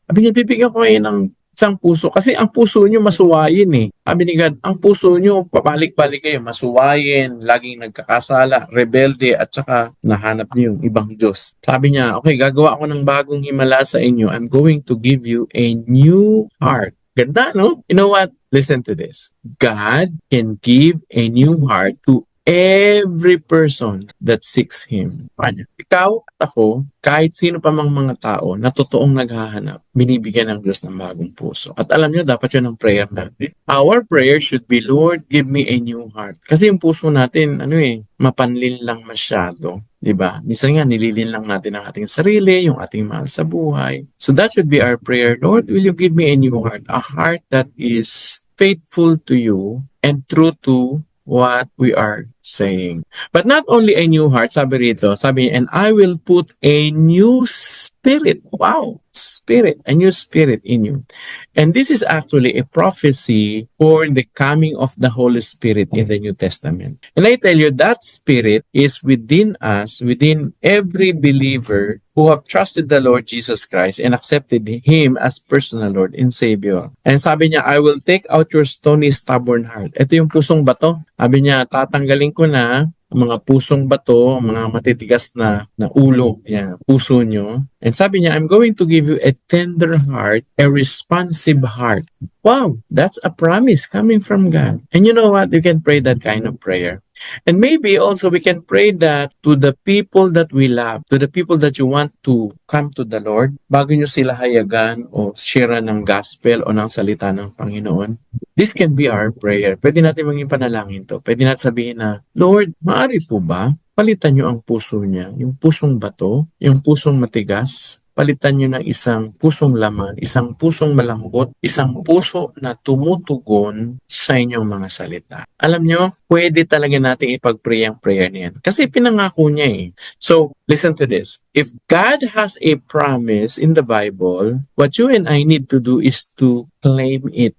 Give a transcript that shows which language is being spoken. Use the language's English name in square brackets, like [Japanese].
[Filipino] Sabi niya, bibigyan ko kayo ng isang puso. Kasi ang puso nyo masuwayin eh. Sabi ni God, ang puso nyo, pabalik-balik kayo, masuwayin, laging nagkakasala, rebelde, at saka nahanap niyo yung ibang Diyos. Sabi niya, okay, gagawa ako ng bagong himala sa inyo. [English] I'm going to give you a new heart. [Filipino] Ganda, no? [English] You know what? Listen to this. God can give a new heart to every person that seeks Him. [Filipino] Paano? Ikaw at ako, kahit sino pa mang mga tao na totoong naghahanap, binibigyan ng Diyos ng bagong puso. At alam niyo, dapat yun ang prayer natin. [English] Our prayer should be, Lord, give me a new heart. [Filipino] Kasi yung puso natin, mapanlin lang masyado. Diba? Minsan nga, nililin lang natin ang ating sarili, yung ating mahal sa buhay. [English] So that should be our prayer. Lord, will you give me a new heart? A heart that is faithful to you and true to what we are saying. But not only a new heart, [Filipino] sabi rito, [English] and I will put a new spirit. Wow! Spirit, a new spirit in you. And this is actually a prophecy for the coming of the Holy Spirit in the New Testament. And I tell you, that spirit is within us, within every believer who have trusted the Lord Jesus Christ and accepted Him as personal Lord and Savior. And [Filipino] sabi niya, [English] I will take out your stony, stubborn heart. [Filipino] Ito yung pusong bato. Sabi niya, tatanggalin ko na ang mga pusong bato, mga matitigas na ulo, yan, puso nyo. [English] And [Filipino] sabi niya, [English] I'm going to give you a tender heart, a responsive heart. Wow, that's a promise coming from God. And you know what? You can pray that kind of prayer. And maybe also we can pray that to the people that we love, to the people that you want to come to the Lord, [Filipino] bago nyo sila hayagan o share ng gospel o ng salita ng Panginoon. [English] This can be our prayer. [Filipino] Pwede natin maging panalangin to. Pwede natin sabihin na, Lord, maaari po ba palitan nyo ang puso niya, yung pusong bato, yung pusong matigas, palitan nyo ng isang pusong laman, isang pusong malambot, isang puso na tumutugon sa inyong mga salita. Alam nyo, pwede talaga natin ipag-pray ang prayer niyan. Kasi pinangako niya eh. [English] So, listen to this. If God has a promise in the Bible, what you and I need to do is to claim it.